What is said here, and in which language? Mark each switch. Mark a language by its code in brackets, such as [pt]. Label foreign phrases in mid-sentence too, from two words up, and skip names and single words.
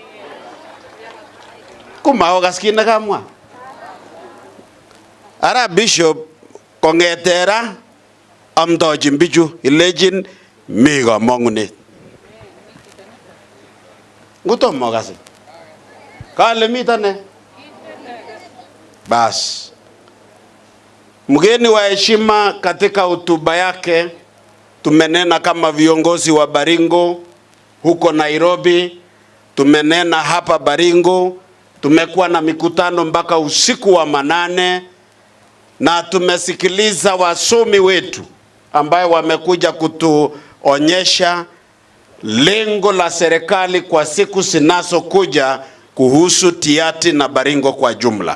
[kln] Kumaokas kit nekamwa. Ara bishop kongetera amdochin bichu ilechin mi kamang'unet. Ngutomo kasi. Kale mitane. Bas. [sw] Mgeni wa heshima katika hotuba yake tumenena kama viongozi wa Baringo huko Nairobi, tumenena hapa Baringo, tumekuwa na mikutano mpaka usiku wa manane, na tumesikiliza wasomi wetu ambayo wamekuja kutuonyesha lengo la serikali kwa siku zinazokuja kuhusu Tiaty na Baringo kwa jumla.